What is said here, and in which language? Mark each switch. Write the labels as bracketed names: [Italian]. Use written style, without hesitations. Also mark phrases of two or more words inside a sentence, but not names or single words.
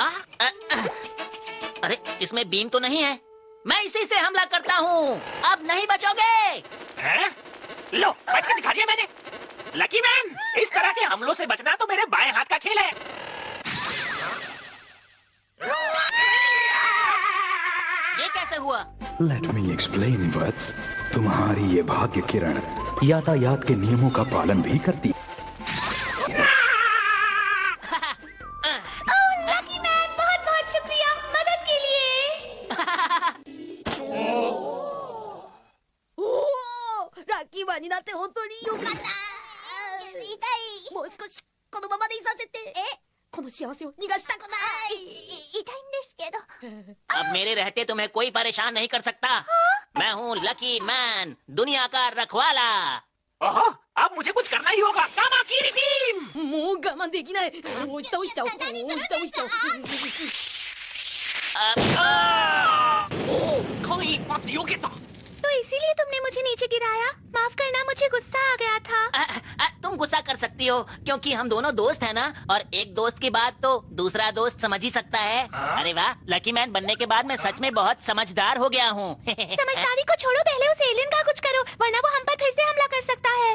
[Hindi] अरे इसमें बीम तो नहीं है। मैं इसी से हमला करता हूँ। अब नहीं बचोगे। लो, बच के दिखा दिया मैंने। लकी मैन, इस तरह के हमलों से बचना तो मेरे बाएं हाथ का खेल है। ये कैसे हुआ? [English] Let me explain वत्स। [Hindi] तुम्हारी ये भाग्य किरण यातायात के नियमों का पालन भी करती है। लकी मैन, बहुत बहुत शुक्रिया मदद के लिए। [Japanese] ラッキーマンになって本当によかった。痛い。もう少しこのままでいさせて。この幸せを逃がしたくない。痛いんですけど。 [Hindi] अब मेरे रहते तुम्हें कोई परेशान नहीं कर सकता। मैं हूँ लकी मैन, दुनिया का रखवाला। ओहो, अब मुझे कुछ करना ही होगा। कामाकीरी बीम। [Japanese] もう我慢できない。押し倒しちゃおう。押し倒しちゃおう。間一髪避けた。 [Hindi] तो इसीलिए तुमने मुझे नीचे गिराया। माफ करना, मुझे गुस्सा आ गया था। तुम गुस्सा कर सकती हो क्योंकि हम दोनों दोस्त हैं ना, और एक दोस्त की बात तो दूसरा दोस्त समझ ही सकता है। अरे वाह, लकी मैन बनने के बाद मैं सच में बहुत समझदार हो गया हूँ। समझदारी को छोड़ो, पहले उस एलियन का कुछ करो, वरना वो हम पर फिर से हमला कर सकता है।